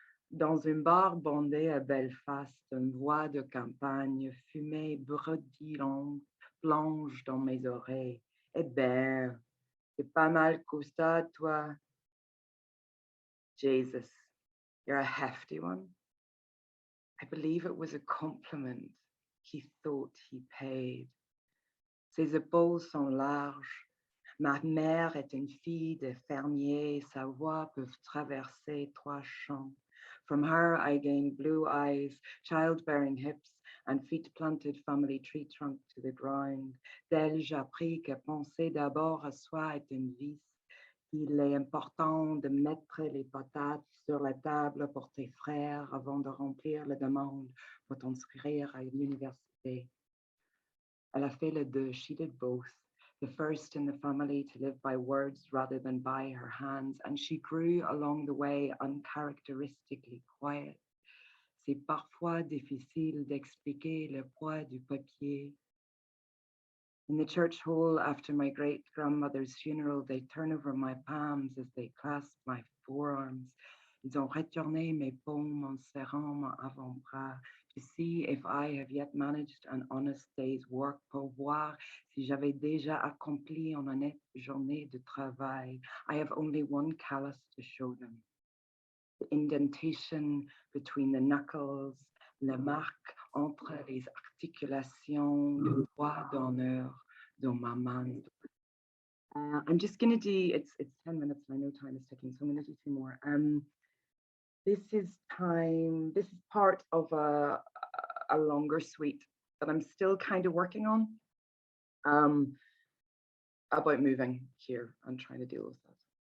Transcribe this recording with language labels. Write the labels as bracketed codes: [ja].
[fr] Dans une bar bondée à Belfast, une voix de campagne, fumée bredillante, plonge dans mes oreilles. Eh ben, t'es pas mal costaud, toi. [en] Jesus, you're a hefty one. I believe it was a compliment he thought he paid. [fr] Ses épaules sont larges. Ma mère est une fille de fermier. Sa voix peut traverser 3 champs. [en] From her I gained blue eyes, childbearing hips, and feet planted family tree trunk to the ground. [fr] D'elle j'appris que penser d'abord à soi est une vice. Il est important de mettre les patates sur la table pour tes frères avant de remplir la demande pour t'inscrire à l'université. Elle a fait les deux, [en] she did both. The first in the family to live by words rather than by her hands, and she grew along the way uncharacteristically quiet. [fr] C'est parfois difficile d'expliquer le poids du papier. [en] In the church hall after my great-grandmother's funeral, they turn over my palms as they clasp my forearms. [fr] Ils ont retourné mes paumes en serrant mon avant-bras [en] to see if I have yet managed an honest day's work, [fr] pour voir si j'avais déjà accompli une honnête journée de travail. [en] I have only one callus to show them. The indentation between the knuckles, [fr] la marque entre les articulations de poids d'honneur dans ma main. [en] I'm just going to do, it's 10 minutes and I know time is ticking, so I'm going to do 2 more. This is part of a longer suite that I'm still kind of working on, about moving here and trying to deal with that.